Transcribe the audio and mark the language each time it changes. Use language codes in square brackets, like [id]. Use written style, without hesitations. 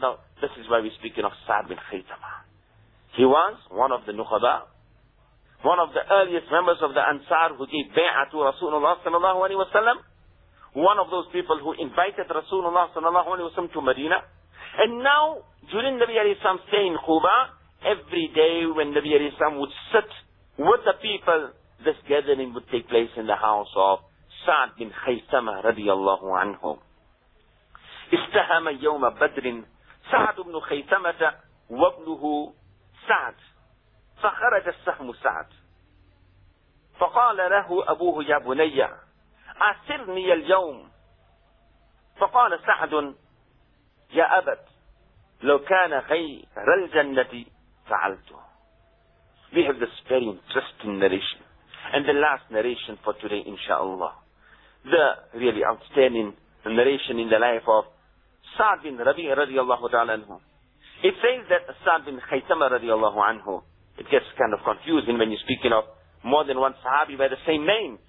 [en] Now, this is why we're speaking of Sa'd bin Khaytama. He was one of the Nukhaba, one of the earliest members of the Ansar who gave bay'ah to Rasulullah sallallahu alayhi wa sallam, one of those people who invited Rasulullah sallallahu alayhi wa sallam to Medina. And now, during Nabi alayhi wa sallam stay in Quba, every day when Nabi alayhi wa sallam would sit with the people, this gathering would take place in the house of Sa'd bin Khaytama radiallahu anhu. [ar] استهم يوم بدر سعد بن خيثمة وابنه سعد فخرج السهم سعد فقال له أبوه يا بني أسرني اليوم فقال سعد يا أبت لو كان خير الجنة فعلته. [en] We have this very interesting narration and the last narration for today inshallah, the really outstanding narration in the life of Sa'd bin Rabi radiallahu ta'ala anhu. It says that Sa'd bin Khaytama radiallahu anhu, it gets kind of confusing when you're speaking of more than one Sahabi by the same name.